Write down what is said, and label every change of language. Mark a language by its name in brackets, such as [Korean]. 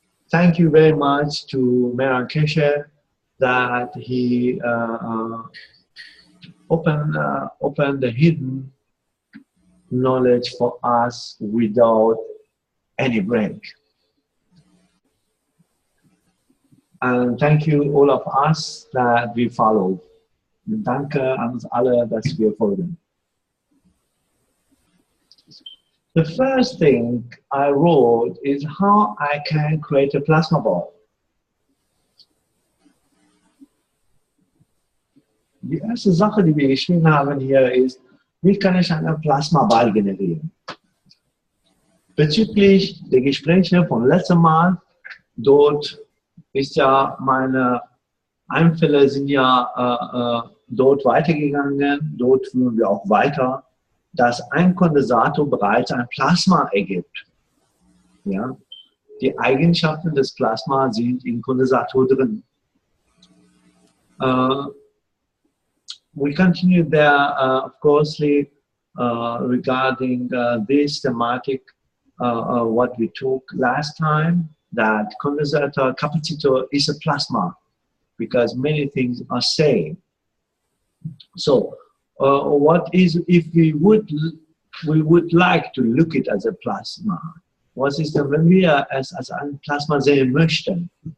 [English] Thank you very much to Meher Keshe that he opened the hidden knowledge for us without any break. And thank you all of us that we follow. [German] Und danke an uns alle, dass wir folgen. [English] The first thing I wrote is how I can create a plasma ball. [German] Die erste Sache, die wir geschrieben haben hier, ist, wie kann ich einen Plasmaball generieren? Bezüglich der Gespräche von letztem Mal, dort ist ja meine Einfälle sind ja dort weitergegangen, dort führen wir auch weiter, dass ein Kondensator bereits ein Plasma ergibt. Ja? Die Eigenschaften des Plasma sind im Kondensator drin. [English] We continue there, of course, regarding this thematic, what we took last time, that condensator capacitor is a plasma, because many things are same. So, what is, if we would like to look it as a plasma, [German] was ist denn, wenn wir es als ein Plasma sehen möchten?